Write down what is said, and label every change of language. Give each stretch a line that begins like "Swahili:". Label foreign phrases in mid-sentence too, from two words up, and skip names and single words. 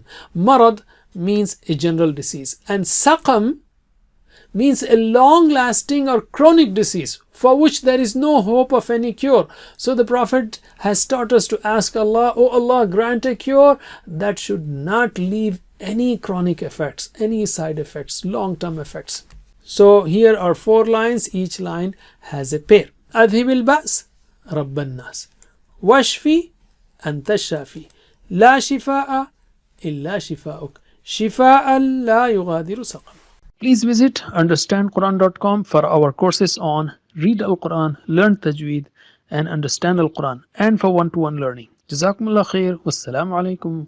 English: Marad means a general disease, and saqam means a long-lasting or chronic disease for which there is no hope of any cure. So the Prophet has taught us to ask Allah, O Allah, grant a cure that should not leave any chronic effects, any side effects, long-term effects. So here are 4 lines. Each line has a pair.
Arabic: أذهب البأس رب الناس واشف أنت الشافي لا شفاء إلا شفاؤك شفاء لا يغادر سقما.
English: Please visit understandquran.com for our courses on Read Al-Quran, Learn Tajweed, and Understand Al-Quran, and for one-to-one learning.
Arabic: جزاكم الله خير. والسلام عليكم.